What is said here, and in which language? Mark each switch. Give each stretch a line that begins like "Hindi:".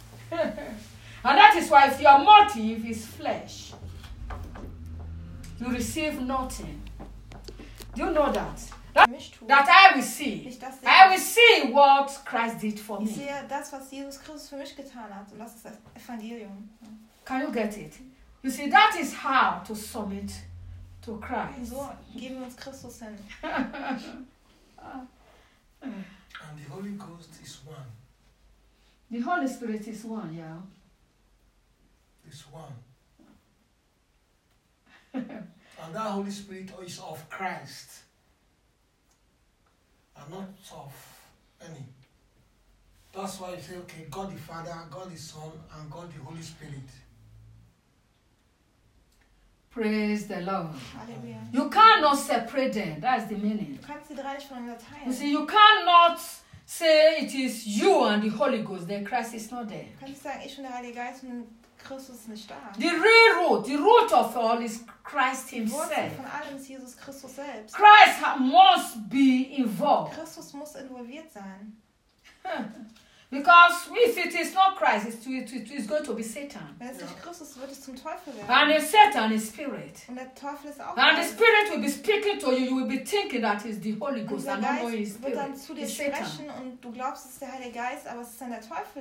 English: And that is why if your motive is flesh, you receive nothing. Do you know that? That I will see. I will see what Christ did for me.
German: Ich sehe das, was Jesus Christus für mich getan hat. Und das ist das Evangelium.
English: Can you get it? You see, that is how to submit to Christ.
German: So geben wir uns Christus hin.
English: And the Holy Ghost is one. The Holy Spirit is one, yeah. It's one. And that Holy Spirit is of Christ. Are not of any. That's why you say, okay, God the Father, God the Son, and God the Holy Spirit. Praise the Lord. Hallelujah. You cannot separate them. That's the meaning.
German: Du kannst die drei nicht voneinander teilen.
English: You see, you cannot say it is you and the Holy Ghost, then Christ is not there.
German: Du kannst sagen, ich und der Heilige Geist und Christus ist nicht da.
English: The real root, the root of all is Christ himself.
German: Die Wurzel von allem ist Jesus Christus selbst.
English: Christ must be involved.
German: Christus muss involviert sein.
English: Because if it is not Christ, it's going to be Satan.
German: Wenn es nicht Christus, wird es zum Teufel werden.
English: And if Satan is spirit.
German: Und der Teufel ist auch.
English: And Christ. The spirit will be speaking to you. You will be thinking that it's the Holy Ghost and not only spirit.
German: Wird dann zu dir sprechen und du glaubst, es ist der Heilige Geist, aber es ist dann der Teufel.